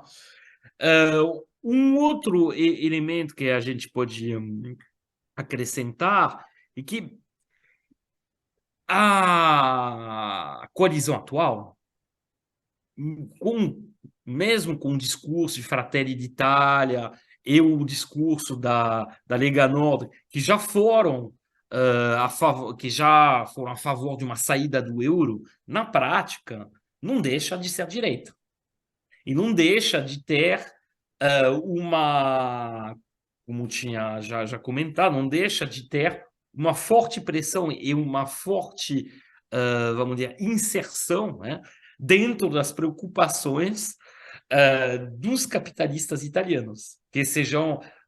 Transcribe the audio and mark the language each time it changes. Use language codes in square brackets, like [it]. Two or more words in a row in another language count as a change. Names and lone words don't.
[pt] Um outro elemento que a gente pode acrescentar é que a coalizão atual, mesmo com o discurso de Fratelli d'Italia e o discurso da Lega Nord, que já foram a favor de uma saída do euro, na prática, não deixa de ser direita. E não deixa de ter uma como tinha já comentado, não deixa de ter uma forte pressão e uma forte, vamos dizer, inserção, né, dentro das preocupações dos capitalistas italianos, que sejam